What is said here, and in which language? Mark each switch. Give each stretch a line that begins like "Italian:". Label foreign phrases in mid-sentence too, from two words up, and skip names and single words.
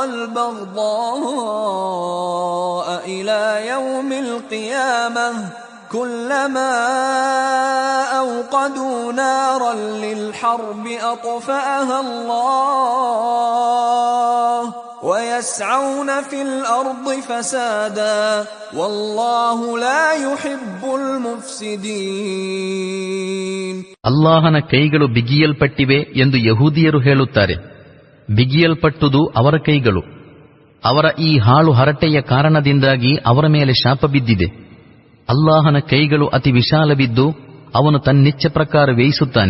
Arabic: والبغضاء إلى يوم القيامة كلما أوقدوا نارا للحرب أطفأها الله ويسعون في الأرض فسادا والله لا يحب المفسدين.
Kannada: ಅಲ್ಲಾಹನ ಕೈಗಳು ಬಿಗಿಯಲ್ಪಟ್ಟಿವೆ ಎಂದು ಯಹೂದಿಯರು ಹೇಳುತ್ತಾರೆ. ಬಿಗಿಯಲ್ಪಟ್ಟುದು ಅವರ ಕೈಗಳು. ಅವರ ಈ ಹಾಳು ಹರಟೆಯ ಕಾರಣದಿಂದಾಗಿ ಅವರ ಮೇಲೆ ಶಾಪ ಬಿದ್ದಿದೆ. ಅಲ್ಲಾಹನ ಕೈಗಳು ಅತಿ ವಿಶಾಲವಿದ್ದು ಅವನು ತನ್ನಿಚ್ಛೆ ಪ್ರಕಾರ ವ್ಯಯಿಸುತ್ತಾನೆ.